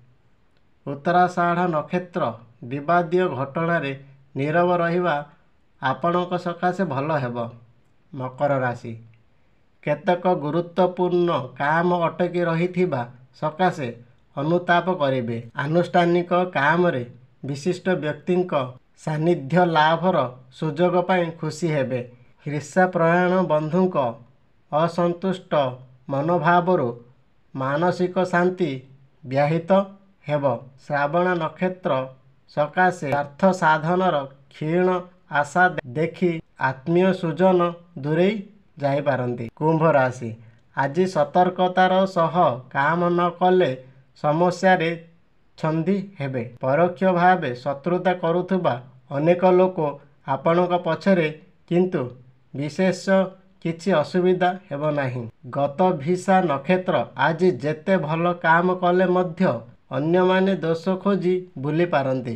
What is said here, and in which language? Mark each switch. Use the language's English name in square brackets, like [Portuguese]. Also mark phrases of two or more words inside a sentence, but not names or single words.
[Odia] ଉତ୍ତରାଷାଢ଼ ନକ୍ଷତ୍ର ବିବାଦୀୟ ଘଟଣା ରେ ନୀରବ ରହିବା ଆପଣଙ୍କ ସକାଶେ ଭଲ ହେବ। ମକର ରାଶି କେତେକ ଗୁରୁତ୍ୱପୂର୍ଣ୍ଣ କାମ ଅଟକି ରହିଥିବା ସକାଶେ ଅନୁତାପ କରିବେ। ଆନୁଷ୍ଠାନିକ କାମ ରେ ବିଶିଷ୍ଟ ବ୍ୟକ୍ତିଙ୍କ ସାନ୍ନିଧ୍ୟ ଲାଭର ସୁଯୋଗ ପାଇ ଖୁସି ହେବେ। ହିର୍ଷା ପ୍ରୟାଣ ବନ୍ଧୁଙ୍କ ଅସନ୍ତୁଷ୍ଟ ମନୋଭାବରୁ ମାନସିକ ଶାନ୍ତି ବ୍ୟାହତ ହେବ। ଶ୍ରାବଣ ନକ୍ଷତ୍ର ସକାଶେ ଅର୍ଥ ସାଧନର କ୍ଷୀଣ ଆଶା ଦେଖି ଆତ୍ମୀୟ ସ୍ୱଜନ ଦୂରେଇ ଯାଇ ପାରନ୍ତି। କୁମ୍ଭ ରାଶି ଆଜି ସତର୍କତାର ସହ କାମ ନ କଲେ ସମସ୍ୟାରେ ଛନ୍ଦି ହେବେ। ପରୋକ୍ଷ ଭାବେ ଶତ୍ରୁତା କରୁଥିବା ଅନେକ ଲୋକ ଆପଣଙ୍କ ପଛରେ, କିନ୍ତୁ ବିଶେଷ କିଛି ଅସୁବିଧା ହେବ ନାହିଁ। ଗତଭିସା ନକ୍ଷତ୍ର ଆଜି ଯେତେ ଭଲ କାମ କଲେ ମଧ୍ୟ ଅନ୍ୟମାନେ ଦୋଷ ଖୋଜି ଭୁଲି ପାରନ୍ତି।